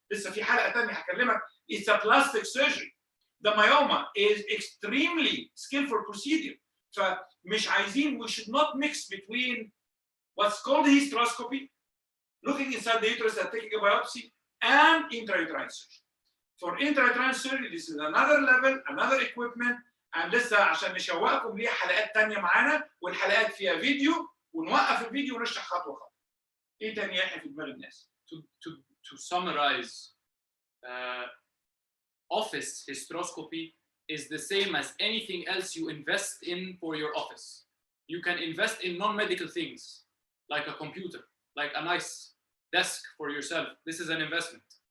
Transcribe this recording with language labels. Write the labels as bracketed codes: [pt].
[ar] لسه في حلقة تانية هكلمك. [en] It's a plastic surgery. The myoma is extremely skillful procedure. [ar] فمش عايزين, [en] we should not mix between what's called hysteroscopy, looking inside the uterus and taking a biopsy, and intrauterine surgery. For intrauterine surgery, this is another level, another equipment, and [ar] لسه عشان نشوقكم ليه حلقات تانية معانا، والحلقات فيها فيديو ونوقف الفيديو ونشرح خطوة خطوة. إيه تاني يحيى في دماغ الناس؟ [en] To summarize, office hysteroscopy is the same as anything else you invest in for your office. You can invest in non-medical things, like a computer, like a nice desk for yourself. This is an investment.